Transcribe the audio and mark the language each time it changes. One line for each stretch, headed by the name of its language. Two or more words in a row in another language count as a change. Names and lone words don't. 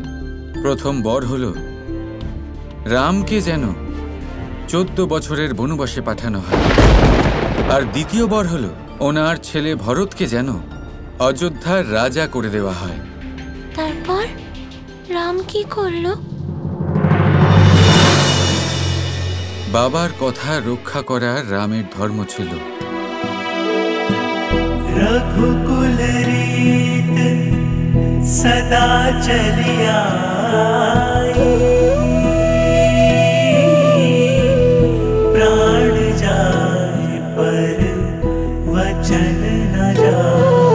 Bangla: প্রথম বর হল রামকে যেন 14 বছরের বনবাসে পাঠানো হয়, আর দ্বিতীয় বর হল ওনার ছেলে ভরতকে যেন অযোধ্যার রাজা করে দেওয়া হয়। তারপর রাম কি করলো? বাবার কথা রক্ষা করা রামের ধর্ম ছিল।
Hindi: रघुकुल रीत सदा चलिया प्राण जाए पर वचन न जाए।